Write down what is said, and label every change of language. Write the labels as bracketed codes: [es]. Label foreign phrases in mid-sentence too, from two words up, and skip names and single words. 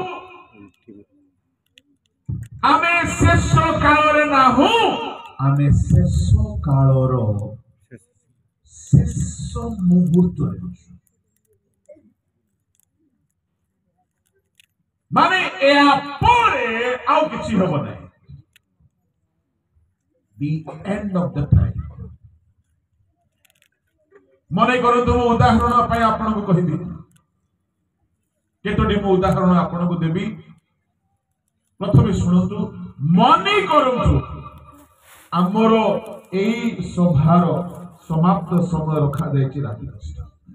[or] ଆମେ ଶେଷ କାଳରେ ନାହୁଁ, ଆମେ ଶେଷ କାଳର ଶେଷ ମୁହୂର୍ତ୍ତରେ ଅଛୁ। ମାନେ ଏହା ପରେ ଆଉ କିଛି ହେବ ନାହିଁ। [en] The end of the time. [or] ମନେ କରନ୍ତୁ, ମୁଁ ଉଦାହରଣ ପାଇଁ ଆପଣଙ୍କୁ କହିବି। କେତୋଟି ମୁଁ ଉଦାହରଣ ଆପଣଙ୍କୁ ଦେବି। ପ୍ରଥମେ ଶୁଣନ୍ତୁ, ମନେ କରନ୍ତୁ ଆମର ଏଇ ସଭାର ସମାପ୍ତ ସମୟ ରଖାଯାଇଛି ରାତି 10ଟା।